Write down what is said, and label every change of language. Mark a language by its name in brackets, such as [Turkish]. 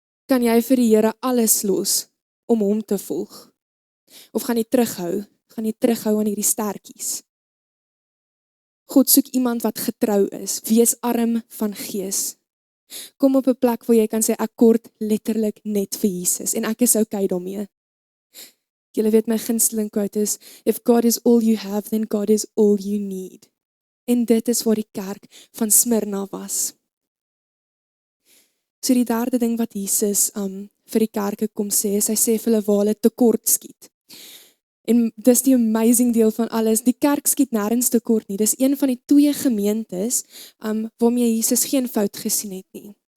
[Afrikaans] Kan jy vir die Here alles los om hom te volg? Of gaan jy terughou? Gaan jy terughou aan hierdie stertjies? God soek iemand wat getrou is. Wees arm van gees. Kom op 'n plek waar jy kan sê, ek kort letterlik net vir Jesus, en ek is okay daarmee. Julle weet my gunsteling quote is, [English] if God is all you have, then God is all you need. [Afrikaans] En dit is waar die kerk van Smyrna was. So die derde ding wat Jesus vir die kerke kom sê, is hy sê vir hulle waar hulle tekort skiet. En dis die amazing deel van alles, die kerk skiet nêrens tekort nie, dis een van die 2 gemeentes waarmee Jesus geen fout gesien het nie.